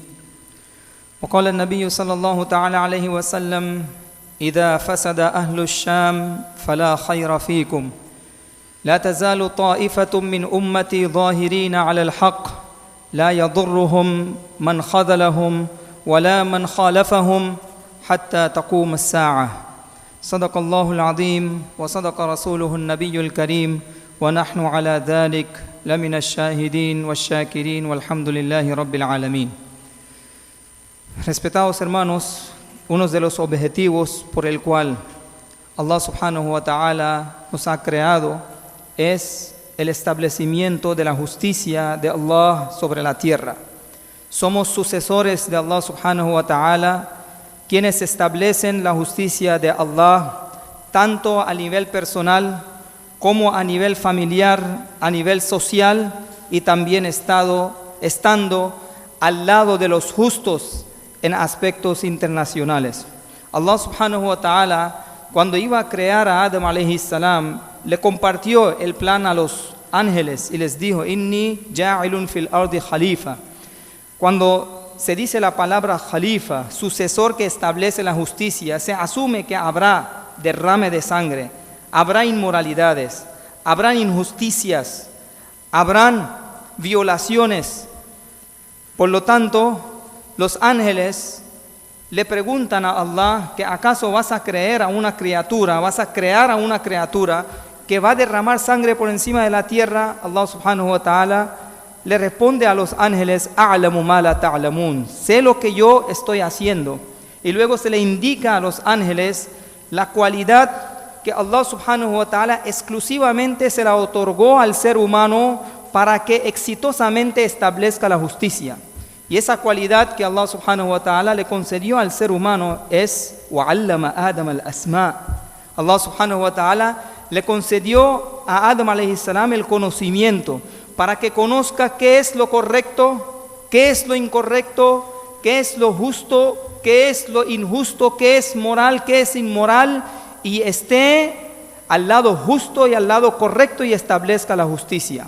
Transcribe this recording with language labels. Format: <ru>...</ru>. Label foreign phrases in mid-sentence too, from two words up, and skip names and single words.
<ar>وقال النبي صلى الله تعالى عليه وسلم إذا فسد أهل الشام فلا خير فيكم لا تزال طائفة من أمتي ظاهرين على الحق لا يضرهم من خذلهم ولا من خالفهم حتى تقوم الساعة. صدق الله العظيم وصدق رسوله النبي الكريم ونحن على ذلك لمن الشاهدين والشاكرين والحمد لله رب العالمين.</ar> <es>Respetados hermanos, uno de los objetivos por el cual Allah</es> <ar>سبحانه وتعالى</ar> <es>nos ha creado es el establecimiento de la justicia de Allah sobre la tierra. Somos sucesores de Allah</es> <ar>سبحانه وتعالى,</ar> <es>quienes establecen la justicia de Allah tanto a nivel personal como a nivel familiar, a nivel social y también estando al lado de los justos en aspectos internacionales. Allah</es> <ar>سبحانه وتعالى,</ar> <es>cuando iba a crear a Adam</es> <ar>عليه السلام,</ar> <es>le compartió el plan a los ángeles y les dijo,</es> <ar>إني جاعل في الأرض خليفة.</ar> <es>Cuando se dice la palabra khalifa, sucesor que establece la justicia, se asume que habrá derrame de sangre, habrá inmoralidades, habrán injusticias, habrán violaciones. Por lo tanto, los ángeles le preguntan a Allah que acaso vas a crear a una criatura que va a derramar sangre por encima de la tierra. Allah</es> <ar>سبحانه وتعالى</ar> <es>le responde a los ángeles,</es> <ar>أعلم ما لا تعلمون,</ar> <es>sé lo que yo estoy haciendo. Y luego se le indica a los ángeles la cualidad que Allah</es> <ar>سبحانه وتعالى</ar> <es>exclusivamente se la otorgó al ser humano para que exitosamente establezca la justicia. Y esa cualidad que Allah</es> <ar>سبحانه وتعالى</ar> <es>le concedió al ser humano es</es> <ar>وَعَلَّمَ آدَمَ الْأَسْمَاءِ.</ar> <es>Allah</es> <ar>سبحانه وتعالى</ar> <es>le concedió a Adam</es> <ar>عليه السلام</ar> <es>el conocimiento para que conozca qué es lo correcto, qué es lo incorrecto, qué es lo justo, qué es lo injusto, qué es moral, qué es inmoral, y esté al lado justo y al lado correcto y establezca la justicia.</es>